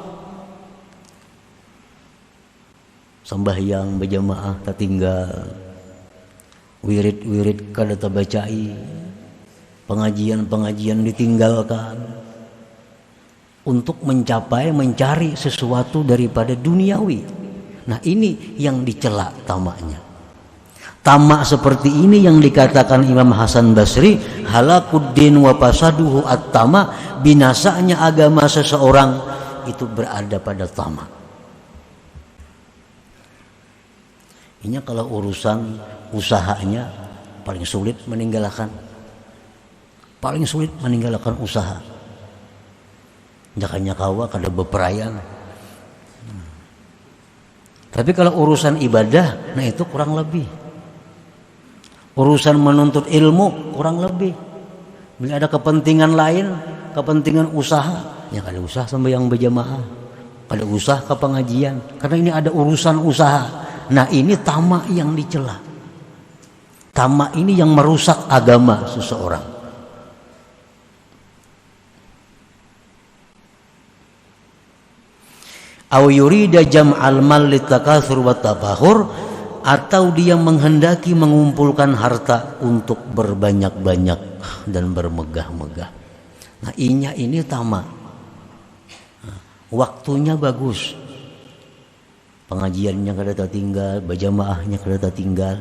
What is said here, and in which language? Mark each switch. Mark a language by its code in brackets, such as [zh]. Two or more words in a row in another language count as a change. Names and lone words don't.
[id] Sembahyang berjamaah tertinggal, wirid-wirid [bjn] kada tabacai, [id] pengajian-pengajian ditinggalkan untuk mencari sesuatu daripada duniawi. Nah, ini yang dicela tamaknya. Tamak seperti ini yang dikatakan Imam Hasan Basri, [ar] halakuddin wa fasaduhu at-tama, [id] binasanya agama seseorang itu berada pada tamak. Ini kalau urusan usahanya paling sulit meninggalkan usaha. [bjn] Jakanya kawa kada beperayaan. [id] Tapi kalau urusan ibadah, nah itu kurang lebih. Urusan menuntut ilmu kurang lebih. Bila ada kepentingan lain, kepentingan usaha, ya [bjn] kada usah [id] sembahyang berjamaah, [bjn] kada usah [id] ke pengajian, karena ini ada urusan usaha. Nah, ini tamak yang dicela. Tamak ini yang merusak agama seseorang. [ar] Aw yurida jam'al mal litakatsur wat tafakhur, [id] atau dia menghendaki mengumpulkan harta untuk berbanyak-banyak dan bermegah-megah. Nah, inya ini tamak. Waktunya bagus, pengajiannya kada tertinggal, berjamaahnya kada tertinggal.